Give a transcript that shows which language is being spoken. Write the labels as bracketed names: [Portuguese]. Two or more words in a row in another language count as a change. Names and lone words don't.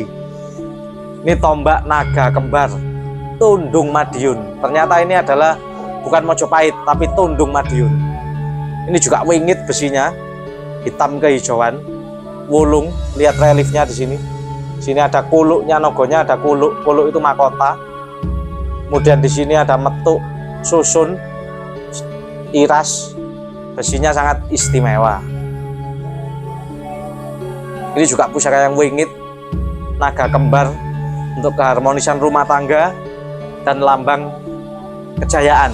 [Indonesian] Ini tombak naga kembar Tundung Madiun. Ternyata ini adalah bukan Mojopahit tapi Tundung Madiun. Ini juga wingit besinya, hitam kehijauan, wulung. Lihat reliefnya di sini. Sini ada kuluknya, nogonya ada kuluk. Kuluk itu mahkota. Kemudian di sini ada metuk, susun, iras. Besinya sangat istimewa. Ini juga pusaka yang wingit, naga kembar untuk keharmonisan rumah tangga dan lambang kejayaan.